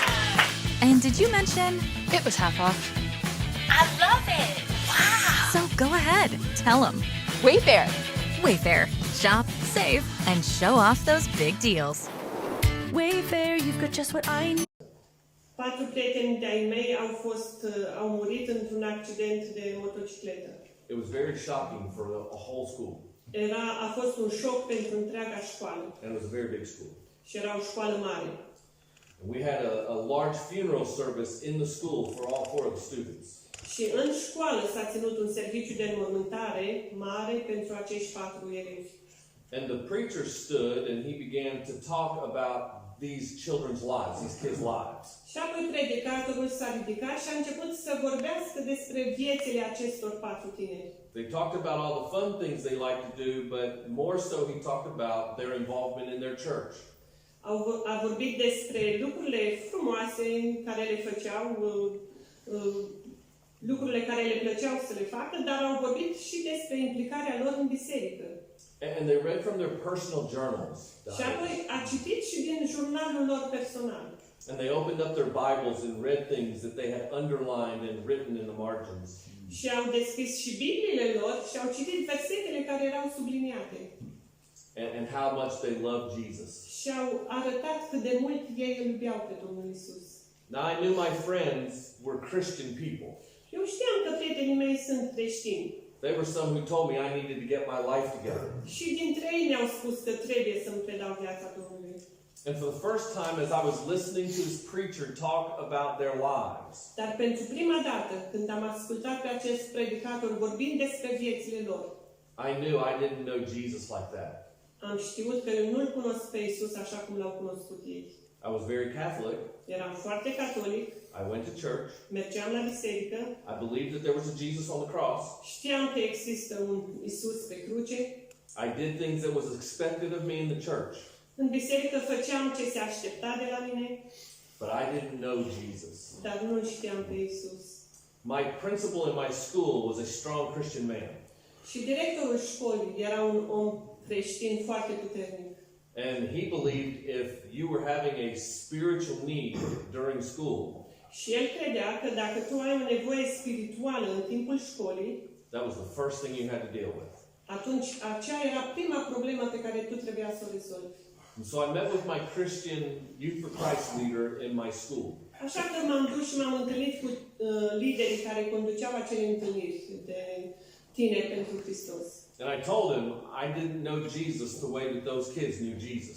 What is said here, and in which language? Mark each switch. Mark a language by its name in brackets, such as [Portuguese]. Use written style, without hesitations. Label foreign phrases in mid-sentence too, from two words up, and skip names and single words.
[English] And did you mention it was half off? I love it! Wow! So go ahead, tell them. Wayfair. Wayfair. Shop, save, and show off those big deals. Wayfair, you've got just what I need. [Romanian] 4 prieteni de-ai mei au murit într-un accident de motocicletă. [English] It was very shocking for a whole school. [Romanian] A fost un șoc pentru întreaga școală [English] And it was a very big school. [Romanian] și era o școală mare. [English] We had a large funeral service in the school for all 4 of the students. [Romanian] Și în școală s-a ținut un serviciu de înmormântare mare pentru acești 4 elevi. [English] And the preacher stood and he began to talk about these children's lives, these kids' lives. [Romanian] Și apoi predicatorul s-a ridicat și a început să vorbească despre viețile acestor 4 tineri. [English] They talked about all the fun things they like to do, but more so he talked about their involvement in their church. [Romanian] A vorbit despre lucrurile frumoase care le făceau, lucrurile care le plăceau să le facă, dar au vorbit și despre implicarea lor în biserică. [English] And they read from their personal journals. [Romanian] Și apoi a citit și din jurnalul lor personal. [English] And they opened up their Bibles and read things that they had underlined and written in the margins. [Romanian] Și au deschis și Bibliile lor și au citit versetele care erau subliniate. [English] And how much they loved Jesus. [Romanian] Și au arătat cât de mult ei îl iubeau pe Domnul Isus. [English] Now I knew my friends were Christian people. [Romanian] Eu știam că prietenii mei sunt creștini. [English] They were some who told me I needed to get my life together. [Romanian] Și dintre ei mi-au spus că trebuie să-mi predau viața Domnului. [English] And for the first time, as I was listening to this preacher talk about their lives, [Romanian] Dar pentru prima dată, când am ascultat pe acest predicator vorbind despre viețile lor, [English] I knew I didn't know Jesus like that. [Romanian] am știut că eu nu-L cunosc pe Isus așa cum L-au cunoscut ei. [English] I was very Catholic. [Romanian] Eram foarte catolic, [English] I went to church. [Romanian] mergeam la biserică, [English] I believed that there was a Jesus on the cross. [Romanian] știam că există un Isus pe cruce. [English] I did things that was expected of me in the church. [Romanian] În biserică făceam ce se aștepta de la mine, [English] But I didn't know Jesus. [Romanian] dar nu-L știam pe Isus. [English] My principal in my school was a strong Christian man. [Romanian] Și directorul școlii era un om creștin foarte puternic. [English] And he believed if you were having a spiritual need during school, [Romanian] Și el credea că dacă tu ai o nevoie spirituală în timpul școlii, [English] that was the first thing you had to deal with. [Romanian] atunci aceea era prima problemă pe care tu trebuia să o rezolvi. [English] And so I met with my Christian Youth for Christ leader in my school. [Romanian] Așa că m-am dus și m-am întâlnit cu liderii care conduceau acele întâlniri de tineri pentru Hristos. [English] And I told him I didn't know Jesus the way that those kids knew Jesus.